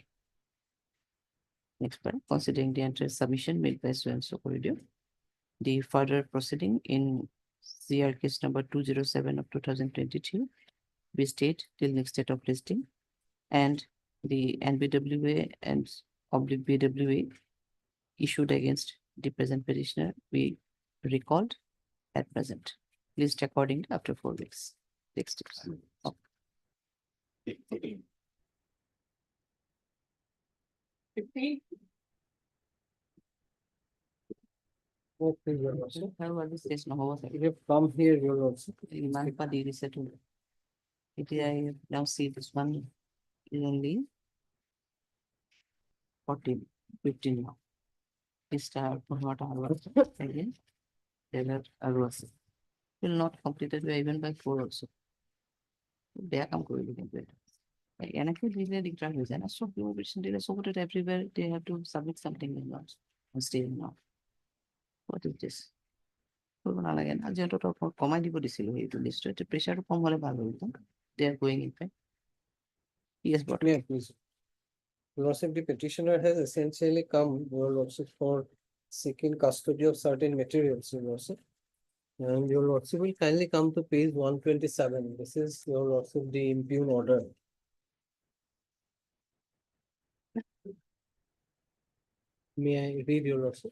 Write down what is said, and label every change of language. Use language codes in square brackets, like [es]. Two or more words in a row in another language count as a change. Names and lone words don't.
[en] Next part, considering the entire submission made by so and so corridor, the further proceeding in CR case number 207 of 2022 be stayed till next date of listing, and the NBWA and BWA issued against the present petitioner be recalled at present, list accordingly after 4 weeks. Next steps. Okay. 15. Okay, your lordship. [as] শেষ নহ'ব চাগে। [en] You have come here, your lordship. [as] ইমান পৰা দি দিছেতো। এতিয়া [en] I now see this one is only 14, 15 now. Start what again. There are আছে। Will not completed by even by 4 also. [as] বেয়া কাম কৰিলো কিন্তু এটা। এনেকে দিলে দিগদাৰ হৈ যায় না চব petition দিলে চবতে [en] everywhere they have to submit something in laws and stay now. What is this? [as] কৰিব নালাগে না যিহেতু কমাই দিব দিছিলো সেইটো লিষ্টত প্ৰেছাৰটো কম হ'লে ভাল হ'ল [en] they are going in fact. Yes, but Yeah, please. Lordship, the petitioner has essentially come, your lordship, for seeking custody of certain materials, your lordship. And your lordship will kindly come to page 127. This is your lordship, the impugn order. May I read your lordship?